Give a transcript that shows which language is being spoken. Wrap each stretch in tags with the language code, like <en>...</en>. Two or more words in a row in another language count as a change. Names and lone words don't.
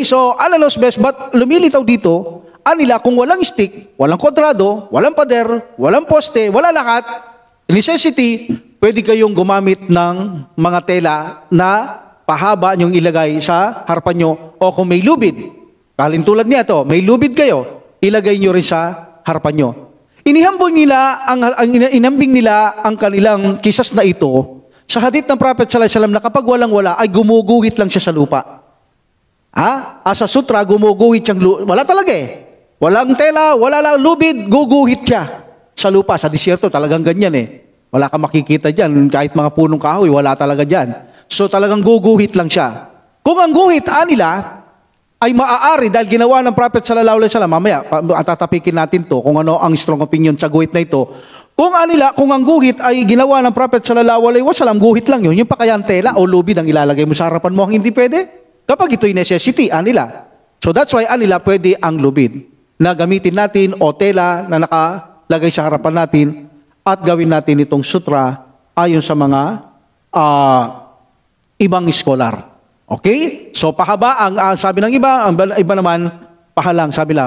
<tl>So, alalos best, but lumilitaw dito, anila kung walang stick, walang kwadrado, walang pader, walang poste, wala lahat, necessity, pwede kayong gumamit ng mga tela na pahaba niyong ilagay sa harapan nyo o kung may lubid. Tulad niya to, may lubid kayo, ilagay nyo rin sa harapan nyo. Inambing nila ang kanilang kisas na ito sa hadith ng Prophet</tl> <ar>sallallahu alaihi wasallam</ar> <tl>na kapag walang-wala ay gumuguhit lang siya sa lupa. Sa sutra, gumuguhit siyang lupa. Wala talaga eh. Walang tela, wala lang lubid, guguhit siya sa lupa. Sa disyerto, talagang ganyan eh. Wala kang makikita dyan. Kahit mga punong kahoy, wala talaga dyan. So talagang guguhit lang siya. Kung ang guhit nila ay maaari dahil ginawa ng Prophet</tl> <ar>sallallahu alaihi wasallam,</ar> <tl>mamaya tatapikin natin to kung ano ang</tl> <en>strong opinion</en> <tl>sa guhit na ito. Kung ang guhit ay ginawa ng Prophet</tl> <ar>sallallahu alaihi wasallam,</ar> <tl>guhit lang yun. Yung pa kaya ang tela o lubid ang ilalagay mo sa harapan mo, hindi pwede. Kapag ito'y necessity, nila.</tl> <en>So that's why</en> <tl>nila pwede ang lubid na gamitin natin o tela na nakalagay sa harapan natin at gawin natin itong sutra ayon sa mga ibang scholar. Okay? So pahaba ang sabi ng iba, ang iba naman pahalang, sabi lang.</tl>